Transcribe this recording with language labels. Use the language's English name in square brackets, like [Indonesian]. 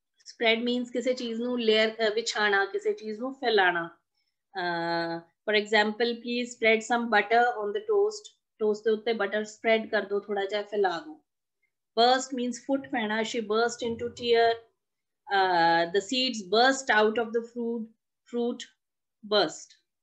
[Punjabi] Spread means किसी चीज ਨੂੰ layer ਵਿਛਾਣਾ, किसी चीज ਨੂੰ फैलाना. [English] For example, please spread some butter on the toast. [Punjabi] Toast ਦੇ ਉੱਤੇ butter spread कर दो, थोड़ा ਜਿਹਾ फैला दो. [English] Burst means फुट पैना. She burst into tear. The seeds burst out of the fruit burst.